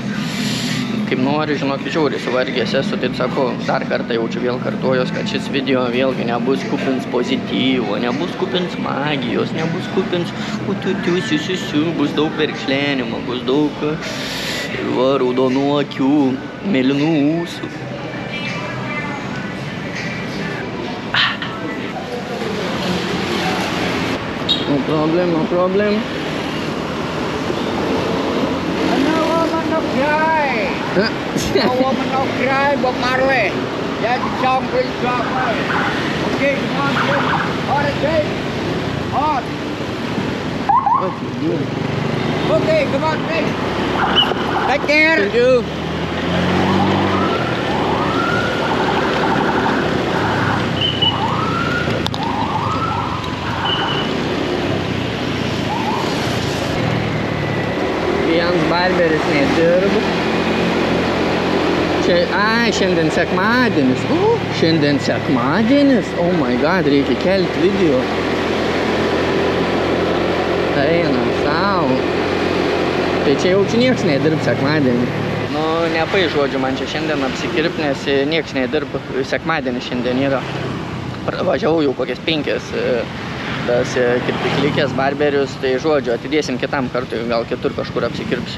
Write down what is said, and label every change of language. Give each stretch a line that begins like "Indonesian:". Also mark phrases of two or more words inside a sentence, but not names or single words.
Lithuanian: Kaip noriu, žinok, žiauriai suvargęs esu, tai sakau, dar kartą jaučiu vėl kartojos, kad šis video vėlgi nebus kupins pozityvo, nebus kupins magijos, nebus kupins utusiusiusiu, bus daug verkšlenimo, bus daug raudonų akių, mėlynų ūsų.
English: No problem. No woman no cry, Bob Marley. That's the song for the song. Okay, come on, Jim. On it, Jim. On. Okay, come on, Jim. Take care. Thank you.
Lithuanian: Vienas barberis nedirba. Šiandien sekmadienis. Šiandien sekmadienis.
English: Oh my god,
Lithuanian: reikia kelti video. Eina sau. Tai čia jaučiu nieks nedirb sekmadienį. Nu, nepai žodžiu man čia šiandien apsikirp, nes nieks nedirb sekmadienį šiandien yra. Važiavau jau kokias 5 tas kirpiklikės barberius, tai žodžiu, atidėsim kitam kartui, gal kitur kažkur apsikirpsiu.